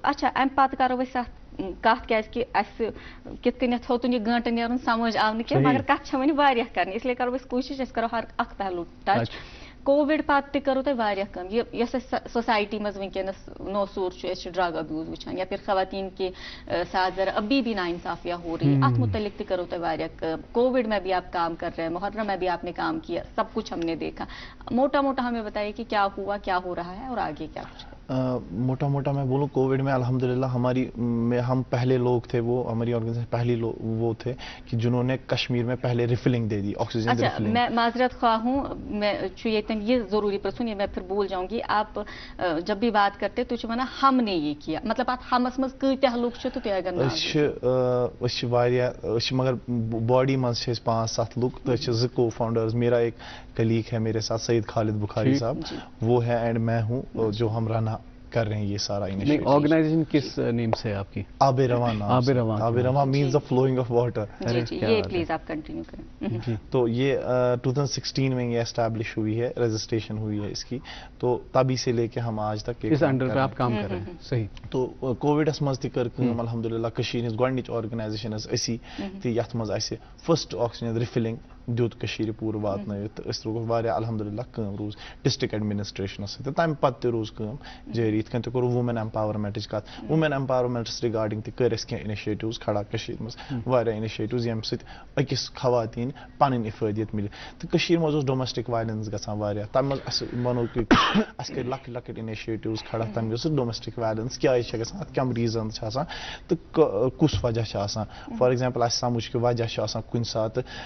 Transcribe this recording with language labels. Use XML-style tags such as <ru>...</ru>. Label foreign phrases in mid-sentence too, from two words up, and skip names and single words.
<ks>اچھا اَمہِ پَتہٕ کَرو أسۍ اَتھ کَتھ کیٛازِکہِ اَسہِ کِتھ کٔنٮ۪تھ ہیوٚتُن یہِ گٲنٛٹہٕ نیرُن سمجھ آو نہٕ کینٛہہ مگر کَتھ چھےٚ وۄنۍ واریاہ کَرنہِ اِسلیے کَرو أسۍ کوٗشِش أسۍ کَرو ہر اکھ پہلوٗ ٹچ کووِڈ پَتہٕ تہِ کٔرٕو تۄہہِ واریاہ کٲم یۄس اَسہِ سوسایٹی منٛز وٕنکٮ۪نَس نو سوٗر چھُ أسۍ چھِ</ks> <en>drug abuse</en> <ks>وٕچھان</ks> <ur>یا پھر خواتین کے ساتھ ذرا ابھی بھی ناانصافیاں ہو رہی</ur> <ks>اَتھ متعلق تہِ کٔرٕو تۄہہِ واریاہ کٲم</ks> <ur>کووِڈ میں بھی آپ کام کر رہے ہیں محرم میں بھی آپ نے کام کیا سب کچھ ہم نے دیکھا موٹا موٹا ہمیں بتائیے کہ کیا ہوا کیا ہو رہا ہے اور آگے کیا کچھ موٹا موٹا میں بولوں کووڈ میں الحمدللہ ہم پہلے لوگ تھے وہ ہماری آرگنائزیشن پہلی وہ تھے کہ جنہوں نے کشمیر میں پہلے ریفلنگ دے دی</ur> <en>oxygen refilling.</en> <ur>میں معذرت خواہ ہوں میں یہ ضروری پرسن یہ میں پھر بھول جاؤں گی آپ جب بھی بات کرتے تو</ur> <ks>چھِ وَنان</ks> <ur>ہم نے یہ کیا</ur> <ks>مطلب اتھ ہمس منٛز کۭتیاہ لُکھ چھِ تہٕ تُہۍ اگر أسۍ چھِ واریاہ مگر باڈی منٛز چھِ أسۍ 5-7 لُکھ تہٕ چھِ 2</ks> <ur>کو فاؤنڈرز میرا ایک کلیگ ہے میرے ساتھ سعید خالد بخاری صاحب وہ ہے اینڈ میں ہوں جو ہم رن کر رہے ہیں یہ سارا انیشیٹو. آرگنائزیشن کس نیم سے ہے آپ کی؟ آب رواں.</ur> <en>آب رواں means the flowing of water.</en> <ur>یہ پلیز آپ کنٹینیو کریں. تو یہ 2016 میں یہ اسٹیبلش ہوئی ہے رجسٹریشن ہوئی ہے اس کی تو تبھی سے لے کے ہم آج تک اس انڈر پہ آپ کام کر رہے ہیں. صحیح. تو</ur> <ks>کووڈس مز تہِ کٔر کٲم الحمدللہ کٔشیٖرِ ہٕنٛز گۄڈنِچ آرگنایزیشن ٲس أسی تہٕ یتھ منٛز اَسہِ فٔسٹ آکسیجن رِفلِنگ دیُت کٔشیٖرِ پوٗرٕ واتنٲوِتھ تہٕ أسۍ روٗز واریاہ الحمدللہ کٲم روٗز</ks> <en>district administrations</en> <ks>سۭتۍ تہٕ تَمہِ پتہٕ تہِ روٗز کٲم جٲری یِتھ کٔنۍ تہِ کوٚر</ks> <en>women empowerment</en> <ks>کتھ</ks> <en>women empowerments regarding</en> <ks>تہِ کٔرۍ اَسہِ کینٛہہ اِنِشیٹِوز کھڑا کٔشیٖرِ منٛز واریاہ اِنِشیٹِوز ییٚمہِ سۭتۍ أکِس خواتیٖن پنٕنۍ اِفٲدِیت مِلہِ تہٕ کٔشیٖرِ منٛز اوس</ks> <en>domestic violence</en> <ks>گژھان واریاہ تَمہِ منٛز اَسہِ وَنو کہِ اَسہِ کٔرۍ لۄکٕٹۍ لۄکٕٹۍ اِنِشیٹِوز کھڑا تَمہِ منٛز</ks> <en>domestic violence</en> <ks>کیازِ چھےٚ گژھان اَتھ کَم ریٖزنز چھِ آسان تہٕ کُس وجہ چھُ آسان</ks> <en>for example</en> <ks>اَسہِ سمجھ کہِ وجہ چھُ آسان کُنہِ ساتہٕ</ks>